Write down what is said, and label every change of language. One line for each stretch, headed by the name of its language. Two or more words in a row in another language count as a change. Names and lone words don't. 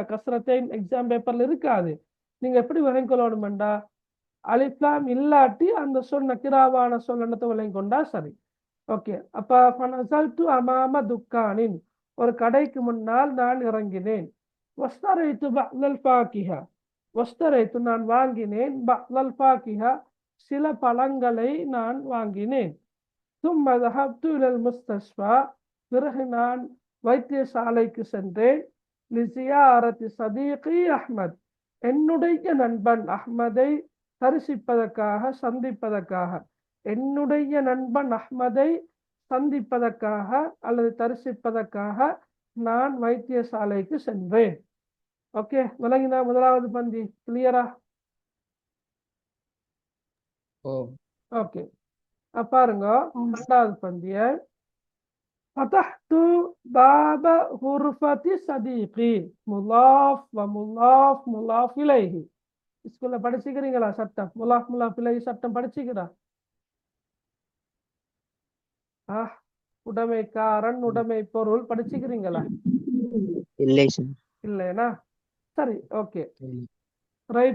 Tamil: கஸ்ரத்தைன்
English: exam paperla
Tamil: இருக்காது. நீங்க எப்படி விளங்கொள்ளணும்டா, அலிஃப்லாம் இல்லாட்டி அந்த சொல் நக்கிராவான சொல் என்னத்தை விளங்கொண்டா சரி. ஓகே. அப்ப
Arabic: فنزلت أمام دكان
Tamil: ஒரு கடைக்கு முன்னால் நான் இறங்கினேன்.
Arabic: واشتريت بعض الفاكهة,
Tamil: வஸ்தரைத்து நான் வாங்கினேன்,
Arabic: بعض الفاكهة
Tamil: சில பழங்களை நான் வாங்கினேன்.
Arabic: ثم ذهبت إلى المستشفى
Tamil: பிறகு நான் வைத்தியசாலைக்கு சென்றேன்.
Arabic: لزيارة صديقي أحمد
Tamil: என்னுடைய நண்பன் அஹ்மதை தரிசிப்பதற்காக சந்திப்பதற்காக. என்னுடைய நண்பன் அஹ்மதை சந்திப்பதற்காக அல்லது தரிசிப்பதற்காக நான் வைத்தியசாலைக்கு சென்றேன். ஓகே, விளங்கினா முதலாவது பந்தி கிளியரா? ஓகே, பாருங்க இரண்டாவது பந்திய.
Arabic: فتحت باب غرفة صديقي مضاف ومضاف مضاف إليه.
Tamil: ஸ்கூல்ல படிச்சுக்கிறீங்களா சட்டம்?
Arabic: مضاف مضاف إليه
Tamil: சட்டம் படிச்சுக்கிறா? உடைமைக்காரன் உடைமை பொருள் படிச்சுக்கிறீங்களா? இல்லைனா சரி, ஓகே, ரைட்.